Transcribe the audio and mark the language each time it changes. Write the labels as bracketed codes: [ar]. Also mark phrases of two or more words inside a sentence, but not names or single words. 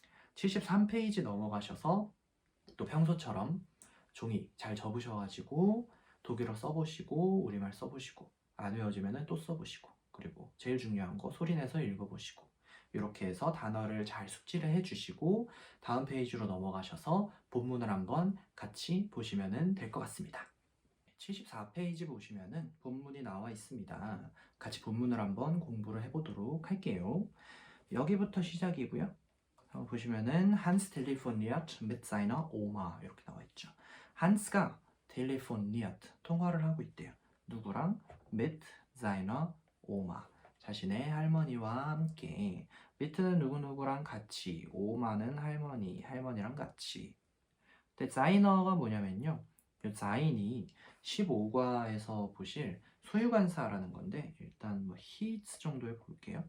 [ko] 73페이지 넘어가셔서 또 평소처럼 종이 잘 접으셔가지고 독일어 써보시고 우리말 써보시고 안 외워지면 또 써보시고 그리고 제일 중요한 거 소리내서 읽어보시고 이렇게 해서 단어를 잘 숙지를 해주시고 다음 페이지로 넘어가셔서 본문을 한번 같이 보시면 될 것 같습니다. 74페이지 보시면은 본문이 나와 있습니다. 같이 본문을 한번 공부를 해보도록 할게요. 여기부터 시작이고요. 한번 보시면은 한스 텔레포니아트 [de] mit seiner Oma [ko] 이렇게 나와 있죠. 한스가 텔레포니아트 통화를 하고 있대요. 누구랑? [de] mit seiner Oma [ko] 자신의 할머니와 함께. mit는 누구누구랑 같이, 오마는 할머니랑 같이. 근데 seiner 뭐냐면요. 이 se인이 15과에서 보실 소유관사라는 건데 일단 뭐 his 정도에 볼게요.